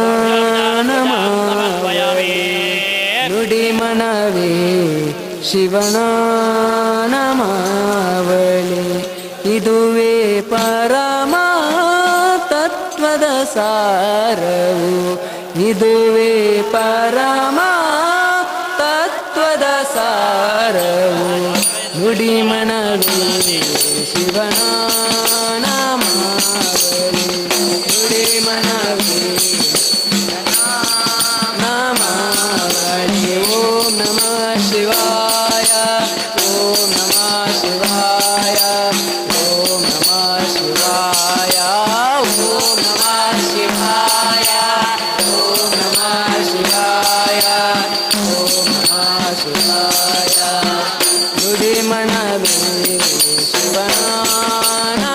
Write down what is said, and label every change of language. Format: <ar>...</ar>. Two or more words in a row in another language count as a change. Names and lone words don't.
<kn>ನಮಃ ನುಡಿ ಮನವಿ ಶಿವನ ನಮಾವಳಿ ಇದುವೇ ಪರಮ ತತ್ವದ ಸಾರವು ಇದುವೇ ಪರಮ ತತ್ವದ ಸಾರವು ನುಡಿ ಮನವಿ ಶಿವನ ನಮಾವಳಿ ನುಡಿ ಮನವಿ ನಮಾವಳಿ</kn> <sa>ಓಂ ನಮಃ ಶಿವಾಯ ಓಂ ನಮಃ ಶಿವಾಯ ಓಂ ನಮಃ ಶಿವಾಯ ಓಂ ನಮಃ ಶಿವಾಯ ಓಂ ನಮಃ ಶಿವಾಯ ಓಂ ನಮಃ ಶಿವಾಯ</sa> <kn>ನುಡಿ ಮನವಿ ಶಿವನ</kn>